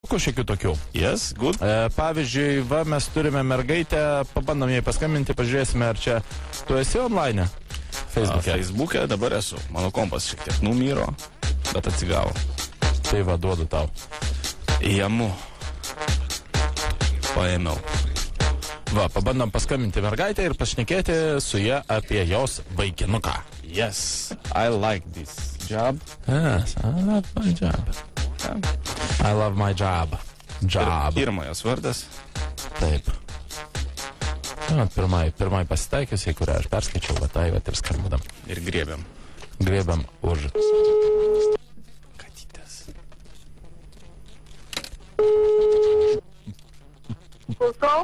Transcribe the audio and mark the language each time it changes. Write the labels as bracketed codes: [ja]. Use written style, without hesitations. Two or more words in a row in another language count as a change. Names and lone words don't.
[lt] nuotraukų šiokių tokių. [en] Yes, good. [lt] Pavyzdžiui, mes turime mergaitę, pabandom jai paskambinti, pažiūrėsime, ar čia tu esi online Facebook'e. Facebook'e dabar esu. Mano kompas šiek tiek numyro, bet atsigavo. Tai va, duodu tau. Jamu. Paėmiau. Va, pabandom paskambinti mergaitę ir pašnekėti su ją apie jos vaikinuką. [en] Yes, I like this job. Yes, I love my job. I love my job. Job. [lt] Pirmas vardas. Taip. Pirmai pasitaikiusiai, kurią aš perskaičiau, va tai, va ir skambinam. Ir griebiam. Griebiam už. Katytės. Klausau?